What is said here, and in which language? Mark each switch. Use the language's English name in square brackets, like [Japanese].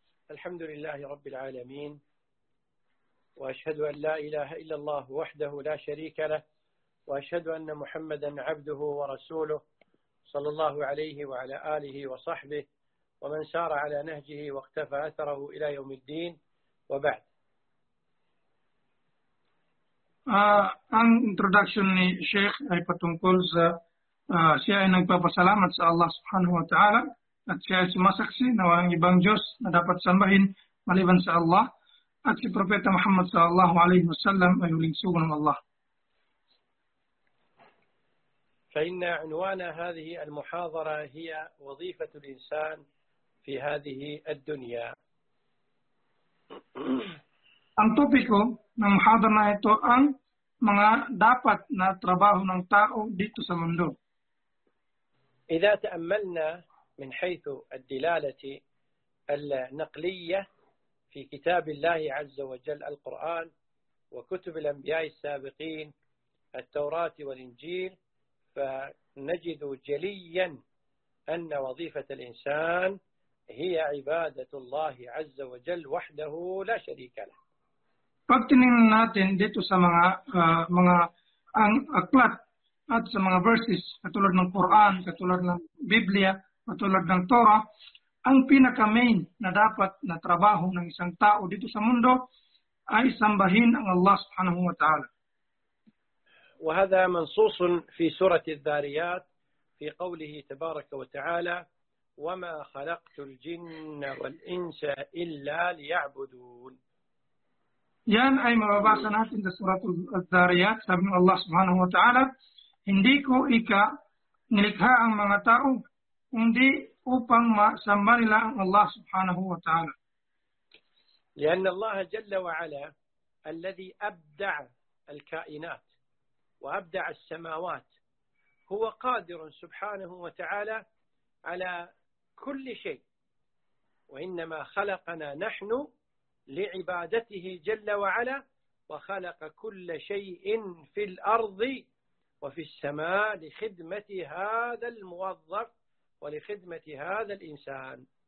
[Arabic] الحمد لله رب العالمين، وأشهد أن لا إله إلا الله وحده لا شريك له، وأشهد أن محمدا عبده ورسوله، صلى الله عليه وعلى آله وصحبه ومن سار على نهجه واقتفى أثره إلى يوم الدين، وبعد. [Filipino] Ang introduction ni Sheikh ay patungkol sa siya ay nagpapasalamat sa Allah [Arabic] subhanahu wa ta'ala [Filipino] at siya ay sumasaksi na walang ibang Diyos na dapat sambahin maliban sa Allah at si Propeta Muhammad [Arabic] sallallahu alayhi wa sallam [Filipino] ay huling sugo ng Allah. [Arabic] فَإِنَّ عُنْوَانَ هَذِهِ الْمُحَاضَرَةِ هِيَ وَظِيفَةُ الْإِنسَانِ فِي هَذِهِ الدُّنْيَا. [Filipino] Ang topiko ng muhadar na ito ang mga dapat na trabaho ng tao dito sa mundo. [Arabic] إذا تأملنا من حيث الدلالة النقلية في كتاب الله عز وجل القرآن وكتب الأنبياء السابقين التوراة والإنجيل فنجد جليا أن وظيفة الإنسان هي عبادة الله عز وجل وحده لا شريك له. [Filipino] Pag tinignan natin dito sa mga ang aklat at sa mga verses katulad ng Quran, katulad ng Biblia, katulad ng Torah, ang pinaka-main na dapat na trabaho ng isang tao dito sa mundo ay sambahin ang Allah [Arabic] subhanahu wa ta'ala. وهذا منصوص في سورة الذاريات في قوله تبارك وتعالى وما خلقت الجن والإنس إلا ليعبدون. [Filipino] Yan ay mababasa natin sa Surat al-Dhariyat, sabi ng Allah [Arabic] subhanahu wa ta'ala, [Filipino] hindi ko ika nilikha ang mga tao, hindi upang masamba nila ang Allah subhanahu wa ta'ala. [Arabic] لأن الله جل وعلا الذي أبدع الكائنات وأبدع السماوات هو قادر سبحانه وتعالى على كل شيء وإنما خلقنا نحن لعبادته جل وعلا وخلق كل شيء في الأرض وفي السماء لخدمة هذا الموظف ولخدمة هذا الإنسان.